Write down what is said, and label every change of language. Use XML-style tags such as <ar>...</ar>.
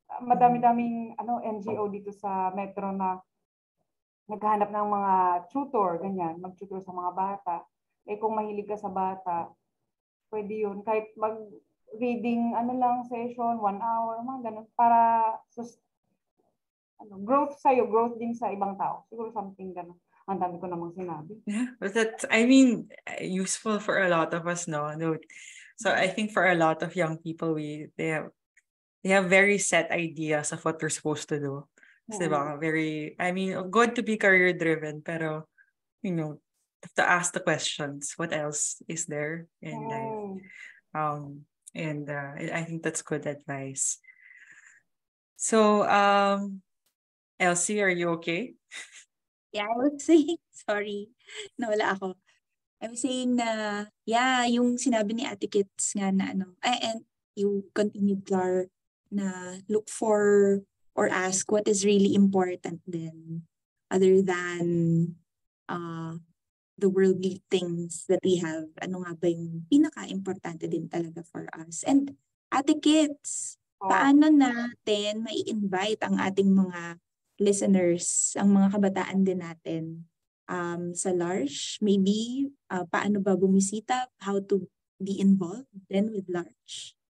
<tl>Madami-daming NGO dito sa Metro na naghahanap ng mga tutor, ganyan, mag-tutor sa mga bata. Kung mahilig ka sa bata, pwede yun. Kahit mag-reading, session, 1 hour, mga ganun, para growth sa'yo, growth din sa ibang tao. Siguro something ganun. Ang dami ko namang sinabi.</tl> <en>Yeah, but that's, I mean, useful for a lot of us, no? So I think for a lot of young people, they have very set ideas of what they're supposed to do. So, diba? I mean, good to be career driven, pero, to ask the questions, what else is there in life? And I think that's good advice. So, Elsie, are you okay? Yeah, I was saying, sorry,</en> <tl>nawala ako.</tl> <en>I was saying na,</en> <tl>yung sinabi ni Ate Kits nga na</tl> <en>and you continued, Clar, na look for or ask what is really important then, other than the worldly things that we have.</en> <tl>Ano nga ba yung pinaka-importante din talaga for us? And Ate Kits, paano natin mai-invite ang ating mga listeners, ang mga kabataan din natin sa Large? Maybe paano ba bumisita?</tl> <en>How to be involved then with Large?</en>